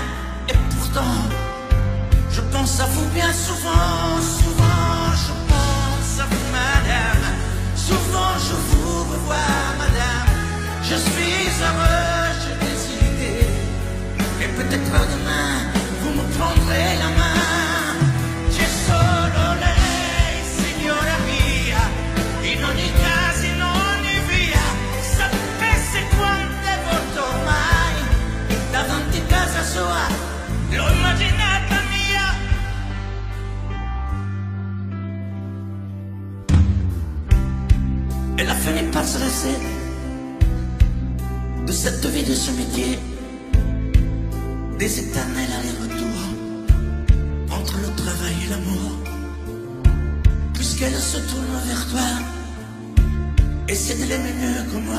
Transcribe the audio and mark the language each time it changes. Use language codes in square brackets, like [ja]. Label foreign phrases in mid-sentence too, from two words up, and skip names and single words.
[fr] Et pourtant, je pense à vous bien souvent, souvent je pense à vous, madame. Souvent je vous revois, madame. Je suis heureux, j'ai des idées, et peut-être demain, vous me prendrez la main. [it] C'è solo lei, signora mia, in ogni casa, in ogni via. Sapesse quante volte ormai davanti a casa sua l'ho immaginata mia. [fr] Elle a fini par se lasser de cette vie, de ce métier, des éternels allers-retours entre le travail et l'amour, puisqu'elle se tourne vers toi et c'est de l'aimer mieux que moi.